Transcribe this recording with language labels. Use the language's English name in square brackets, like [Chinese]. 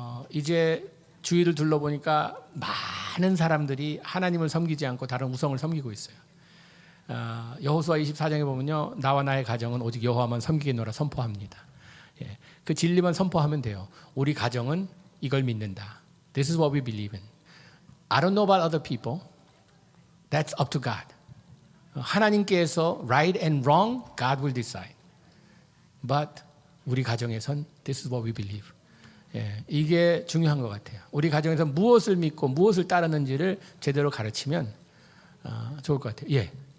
[Korean] 이제 주위를 둘러보니까 많은 사람들이 하나님을 섬기지 않고 다른 우성을 섬기고 있어요. 여호수아 24장에 보면요, 나와 나의 가정은 오직 여호와만 섬기겠노라 선포합니다. 예, 그 진리만 선포하면 돼요. 우리 가정은 이걸 믿는다. [English] This is what we believe in. I don't know about other people. That's up to God. [Korean] 하나님께서 [English] right and wrong, God will decide. But [Korean] 우리 가정에선 [English] this is what we believe. [Korean] 예, 이게 중요한 것 같아요. 우리 가정에서 무엇을 믿고 무엇을 따르는지를 제대로 가르치면 좋을 것 같아요. 예.